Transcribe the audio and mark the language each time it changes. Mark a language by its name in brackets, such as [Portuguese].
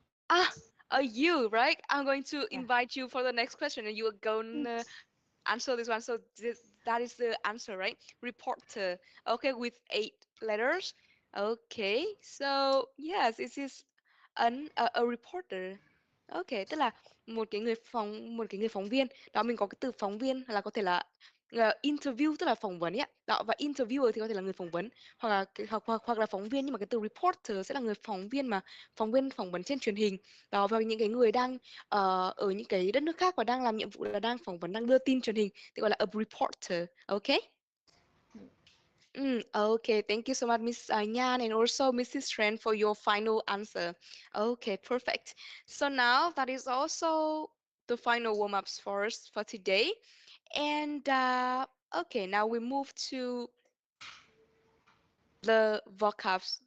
[English] Ah, you, right? I'm going to invite you for the next question, and you are going to answer this one. So that is the answer, right? Reporter. Okay, with 8 letters. Okay, so yes, it is a reporter. [Vietnamese] Ok, tức là một cái người phóng viên. Đó, mình có cái từ phóng viên là có thể là interview, tức là phỏng vấn ấy ạ. Đó, và interviewer thì có thể là người phỏng vấn, hoặc là hoặc là phóng viên, nhưng mà cái từ reporter sẽ là người phóng viên mà phỏng vấn trên truyền hình. Đó, và những cái người đang ở những cái đất nước khác và đang làm nhiệm vụ là đang phỏng vấn, đang đưa tin truyền hình thì gọi là a reporter. [English] Ok. Okay, thank you so much, Miss Nhan, and also Mrs. Tran for your final answer. Okay, perfect. So now that is also the final warm-ups for us for today. And okay, now we move to the vocabs.